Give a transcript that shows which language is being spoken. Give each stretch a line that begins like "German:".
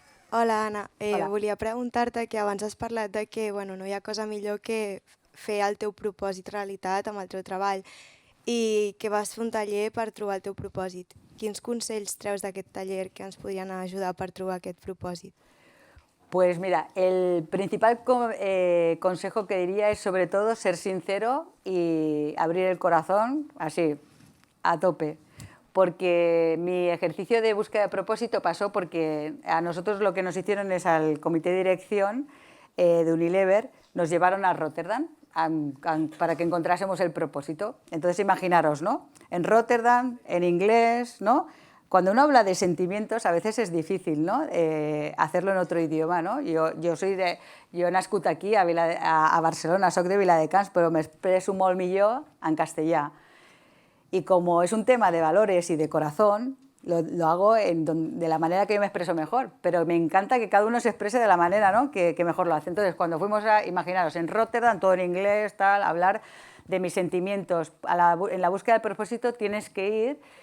Catalan: Hola, Anna. Hola. Volia preguntar-te que abans has parlat de que no hi ha cosa millor que fer el teu propòsit realitat amb el teu treball i que vas fer un taller per trobar el teu propòsit. Quins consells treus d'aquest taller que ens podrien ajudar per trobar aquest propòsit?
Spanish: Pues mira, el principal consejo que diría es sobre todo ser sincero y abrir el corazón así, a tope. Porque mi ejercicio de búsqueda de propósito pasó porque a nosotros lo que nos hicieron es al comité de dirección de Unilever, nos llevaron a Rotterdam para que encontrásemos el propósito. Entonces imaginaros, ¿no? En Rotterdam, en inglés, ¿no? Cuando uno habla de sentimientos a veces es difícil, ¿no? Hacerlo en otro idioma, ¿no?
Catalan: Yo he nascut aquí, a Barcelona, soc de Viladecans, però m'expresso molt millor en castellà.
Spanish: Y como es un tema de valores y de corazón, lo hago de la manera que yo me expreso mejor, pero me encanta que cada uno se exprese de la manera, ¿no? que mejor lo hace. Entonces, cuando fuimos imaginaros, en Rotterdam, todo en inglés, tal, hablar de mis sentimientos, en la búsqueda del propósito tienes que ir